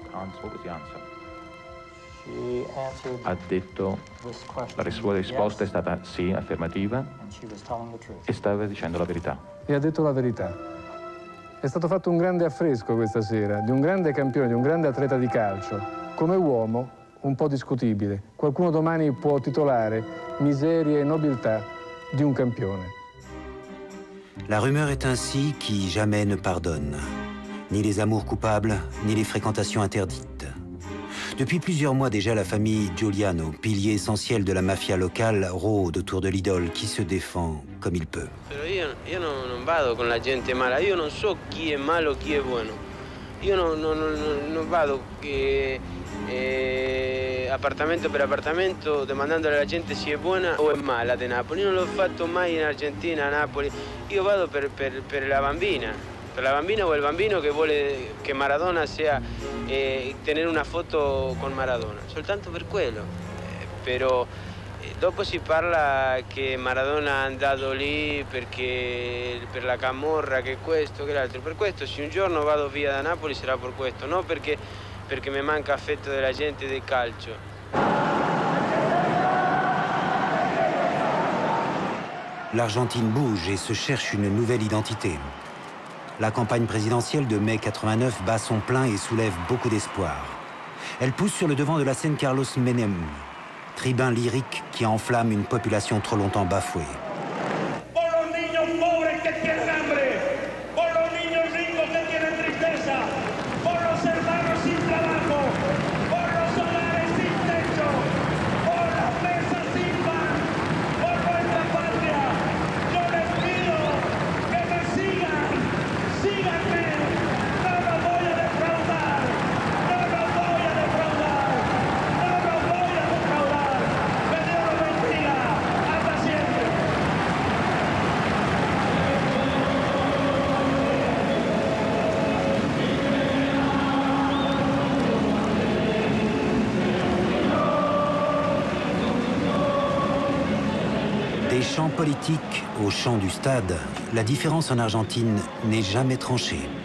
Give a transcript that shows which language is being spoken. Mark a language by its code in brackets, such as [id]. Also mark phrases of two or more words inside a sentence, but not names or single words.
[it] Ha detto, la sua risposta è stata sì, affermativa, e stava dicendo la verità. E ha detto la verità. È stato fatto un grande affresco questa sera, di un grande campione, di un grande atleta di calcio. Come uomo, un po' discutibile. Qualcuno domani può titolare Miseria e nobiltà di un campione. [fr] La rumeur est ainsi qui jamais ne pardonne. Ni les amours coupables, ni les fréquentations interdites. Depuis plusieurs mois déjà, la famille Giuliano, pilier essentiel de la mafia locale, rôde autour de l'idole qui se défend comme il peut. [it] Però io non vado con la gente mala, io non so chi è malo, chi è buono. Io non vado appartamento per appartamento domandando alla gente se è buona o è mala di Napoli. Io non l'ho fatto mai in Argentina, a Napoli. Io vado per la bambina. Per la bambina o il bambino che vuole che Maradona sia tenere una foto con Maradona, soltanto per quello. Però dopo si parla che Maradona è andato lì perché per la camorra, che questo, che l'altro. Per questo se un giorno vado via da Napoli sarà per questo, non perché mi manca affetto della gente e del calcio. [fr] L'Argentine bouge et se cherche une nouvelle identité. La campagne présidentielle de mai 89 bat son plein et soulève beaucoup d'espoir. Elle pousse sur le devant de la scène Carlos Menem, tribun lyrique qui enflamme une population trop longtemps bafouée. [es] Por los niños pobres que tienen hambre, por los niños ricos que tienen tristeza, por los hermanos sin trabajo, por los hogares sin techo, por las mesas sin pan, por nuestra patria. Yo les pido que me sigan, síganme, no los voy a defraudar, no los voy a defraudar, no los voy a defraudar. Que Dios los bendiga, hasta siempre. [fr] Des champs politiques aux champs du stade, la différence en Argentine n'est jamais tranchée.